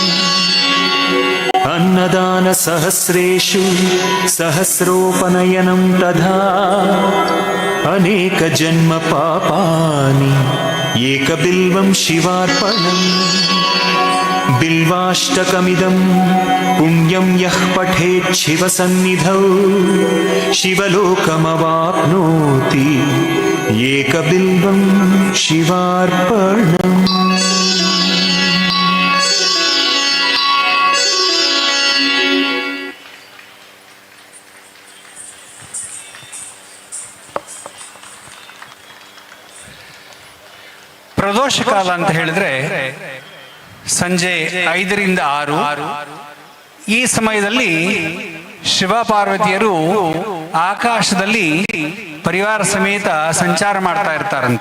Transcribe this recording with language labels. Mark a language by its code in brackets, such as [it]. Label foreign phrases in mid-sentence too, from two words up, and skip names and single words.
[sa] अन्नदानसहस्रेषु सहस्रोपनयनं तथा अनेकजन्मपापानि एकबिल्वं शिवार्पणम् बिल्वाष्टकमिदं पुण्यं यः पठेत् शिवसन्निधौ शिवलोकमवाप्नोति एकबिल्वं शिवार्पणम् [kn] ಪ್ರದೋಷ ಕಾಲ ಅಂತ ಹೇಳಿದ್ರೆ ಸಂಜೆ 5ರಿಂದ 6 ಈ ಸಮಯದಲ್ಲಿ ಶಿವ ಪಾರ್ವತಿಯರು ಆಕಾಶದಲ್ಲಿ ಪರಿವಾರ ಸಮೇತ ಸಂಚಾರ ಮಾಡ್ತಾ ಇರ್ತಾರಂತೆ.